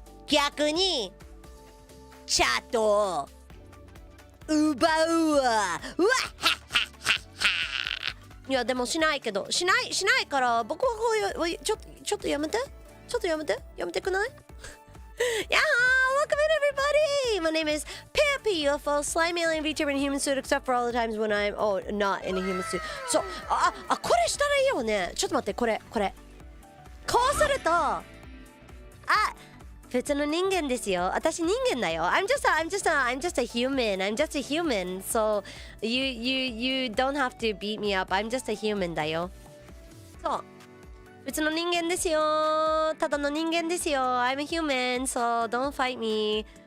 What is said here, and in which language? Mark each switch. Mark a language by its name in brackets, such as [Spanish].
[Japanese] 逆にチャットを奪うわ。うわっはっはっはっは。いやでもしないけど、しないから僕はこういうちょっとやめてくない？Yahoo! [English] Welcome in everybody! My name is PiaPi, a full slime alien VTuber in a human suit except for all the times when I'm not in a human suit. [Japanese] そう、これしたらいいよね。ちょっと待って、これ。こうすると、普通の人間ですよ。私人間だよ。 [English] I'm just a human. [Japanese] I'm just a human. [English] So you don't have to beat me up. I'm just a human [Japanese] だよ。そう。普通の人間ですよ。ただの人間ですよ。 [English] I'm a human, so don't fight me.